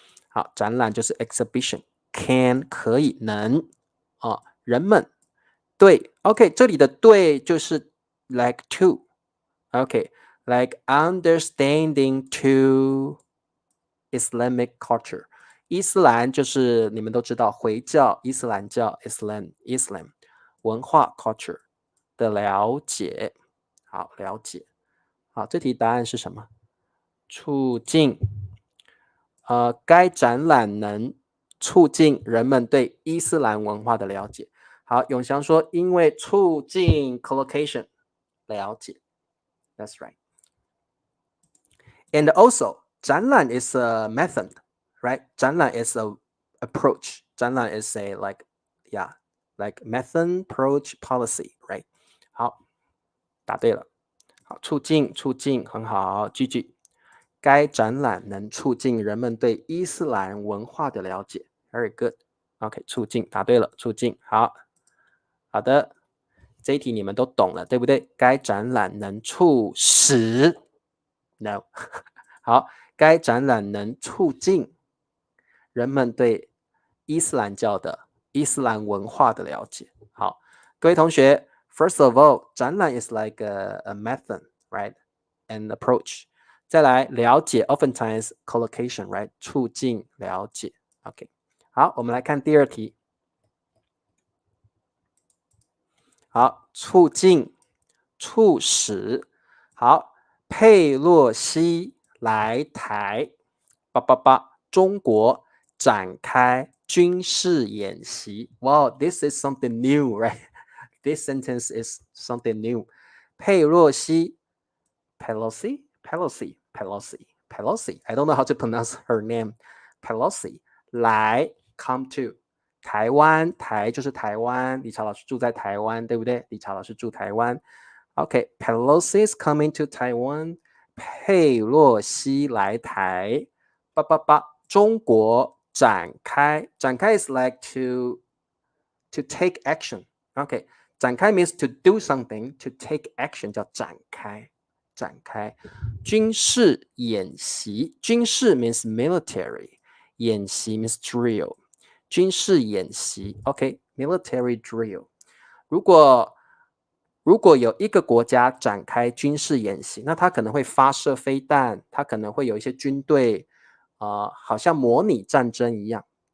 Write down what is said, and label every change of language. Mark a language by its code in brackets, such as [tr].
[zh] 好，展览就是 exhibition， can 可以能人们对 OK， 这里的对就是 [en] like to [zh] OK， [en] like understanding to Islamic culture。 [zh] 伊斯兰就是你们都知道回教、伊斯兰教 Islam 文化 culture 的了解。好，了解。好，这题答案是什么？促进该展览能促进人们对伊斯兰文化的了解。好，永祥说，因为促进 collocation 了解 ， [en] That's right. And also, 展览 is a method, right? 展览 is a approach. 展览 is a like method, approach, policy, right? [zh] 好，答对了。好，促进很好，继续。该展览能促进人们对伊斯兰文化的了解。 [en] Very good. OK， [zh] 促进，答对了，促进。好的，这一题你们都懂了，对不对？该展览能促使 ，No 好，该展览能促进人们对伊斯兰教的伊斯兰文化的了解。好，各位同学 [en] ，First of all， 展览 is like a method, right? An approach. [zh] 再来了解 [en] ，oftentimes collocation, right? [zh] 促进了解。 OK， 好，我们来看第二题。好，促进、促使。好，佩洛西来台，中国展开军事演习。 [en] Wow, this is something new, right? This sentence is something new. 佩洛西 Pelosi. I don't know how to pronounce her name. [zh] Pelosi 来 [en] come to [zh] 台湾，台就是台湾，理查老师住在台湾，对不对？理查老师住台湾。 [en] OK, Pelosi is coming to Taiwan. [zh] 佩洛西来台，中国展开，展开 [en] is like to take action. OK, 展开 means to do something, to take action [zh] 叫展开。展开军事演习，军事 [en] means military， [zh] 演习 [en] means drill， [zh] 军事演习 OK [en] military drill。 [zh] 如果有一个国家展开军事演习，那它可能会发射飞弹，它可能会有一些军队好像模拟战争一样